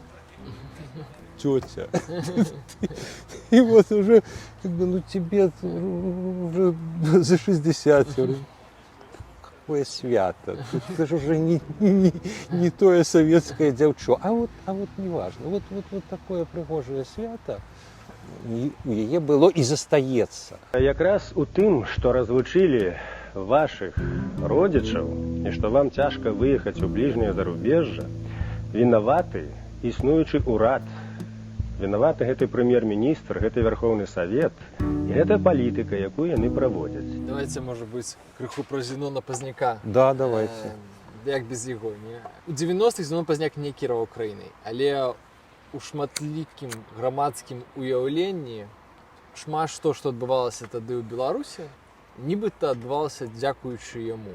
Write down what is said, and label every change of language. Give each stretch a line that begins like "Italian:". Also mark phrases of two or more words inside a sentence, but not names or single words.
Russian: Тетя. И вот уже, как бы, ну тебе уже за 60. Какое свято. Это же уже не тое
Belarusian: советское дзяўчо.
Russian: А вот не важно. Вот такое пригожее свято у яе было и застаецца.
Belarusian: Якраз у тым, што развучылі вашых родзічаў і што вам цяжка выехаць у бліжняе зарубежжа, вінаваты існуючы ўрад. Вінаваты гэты прэм'ер-міністр, гэты Верховны Савет і гэта палітыка, якую яны праводзяць.
Russian: Давайте, может быть,
Belarusian: крыху про Зенона Пазняка.
Russian: Да, давайте.
Belarusian: Як без яго, не? У 90-х Зенон Пазняк не кіраваў краінай, але у шматлікім грамадскім уяўленні шмат што адбывалася тады ў Беларусі, нібыта адбывалася дзякуючы яму.